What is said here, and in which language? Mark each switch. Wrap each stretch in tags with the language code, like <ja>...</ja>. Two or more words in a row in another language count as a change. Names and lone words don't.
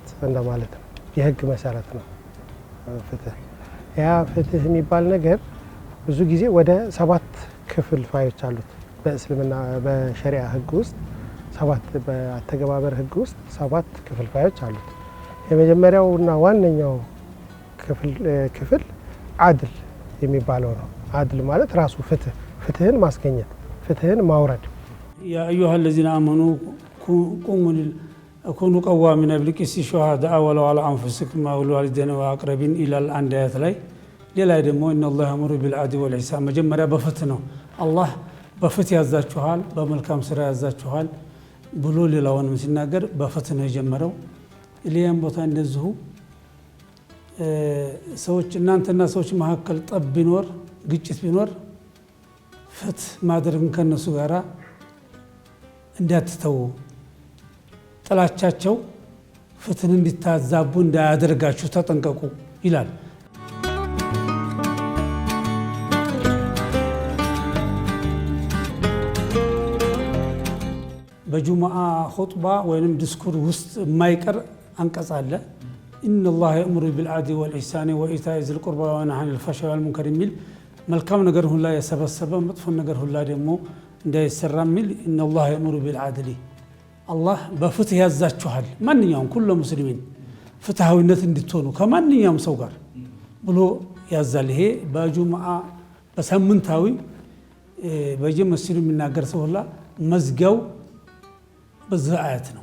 <am>እንደማለት ነው። የህግ መሰረት ነው ፍትህ። ያ ፍትህ የሚባል ነገር ብዙ ጊዜ ወደ 7 ክፍልፋዮች አሉት። በእስልምና በሸሪዓ ህግ ውስጥ 7 በአተገባበር ህግ ውስጥ 7 ክፍልፋዮች አሉት። የመጀመሪያውና ዋነኛው ክፍል አድል የሚባለው ነው። አድል ማለት ራሱ ፍትህን ማስገኘት፣ ፍትህን ማውረድ።</am> <ar>يا أيها الذين آمنوا كونوا قوامين بالقسط شهداء ولو على أنفسكم أو الوالدين والأقربين إلى الآن</ar> <am>آيات ላይ ሌላ ደግሞ</am> <ar>إن الله يأمر بالعدل والإحسان</ar> <am>መጀመሪያ በፍትህ ነው። አላህ በፍትህ ያዛችኋል፣ በመልካም ስራ ያዛችኋል ብሎ ሌላውንም ሲናገር በፍትህ ነው የጀመረው። ሌላም ቦታ እንደዚሁ ሰዎች እናንተና ሰዎች መካከል ጠብ ቢኖር ግጭት ቢኖር ፍትህ ማድረግን ከነሱ ጋራ እንዳትተው፣ ጥላቻቸው ፍትህን እንዲታዛቡ እንዳያደርጋችሁ ተጠንቀቁ ይላል። በጁሙዓ ኹጥባ ወይንም ዲስኩር ውስጥ የማይቀር አንቀጽ አለ።</am> <ar>إن الله يأمر بالعدل والإحسان وإيتاء ذي القربى وينهى عن الفحشاء والمنكر</ar> <am>የሚል መልካም ነገር ሁላ የሰበሰበ መጥፎ ነገር ሁላ ደግሞ እንዳይሰራ የሚል</am> <ar>إن الله يأمر بالعدل</ar> <am>አላህ በፍትህ ያዛችኋል፣ ማንኛውም</am> <ar>كل مسلمين</ar> <am>ፍትሃዊነት እንድትሆኑ ከማንኛውም ሰው ጋር ብሎ ያዛል። ይሄ በጁሙዓ በሳምንታዊ በየመስጂዱ የሚናገር ሰው ሁላ መዝጊያው በዚህ አያት ነው።</am>